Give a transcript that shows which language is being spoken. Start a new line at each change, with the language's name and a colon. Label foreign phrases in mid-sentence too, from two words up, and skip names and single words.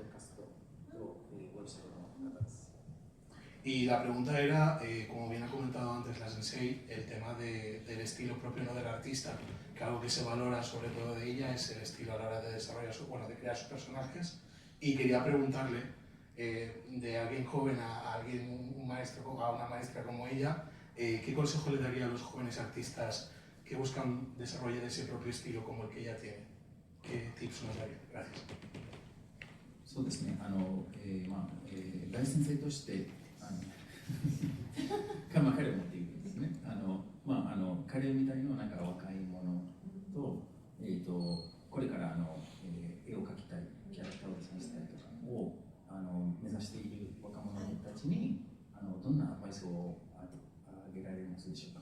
Spanish: Y la pregunta era, como bien ha comentado antes la Sensei, el tema del estilo propio, ¿no?, del artista, que algo que se valora sobre todo de ella es el estilo a la hora de desarrollar de crear sus personajes. Y quería preguntarle, de alguien joven a alguien, un maestro, a una maestra como ella, ¿qué consejo le daría a los jóvenes artistas que buscan desarrollar ese propio estilo como el que ella tiene? ¿Qué tips nos daría? Gracias.
Japanese: そうですね、大先生として彼を持っているんですね。彼みたいの若い者と、これから絵を描きたい、キャラクターをデザインしたいとかを目指している若者たちにどんなアドバイスをあげられますでしょうか？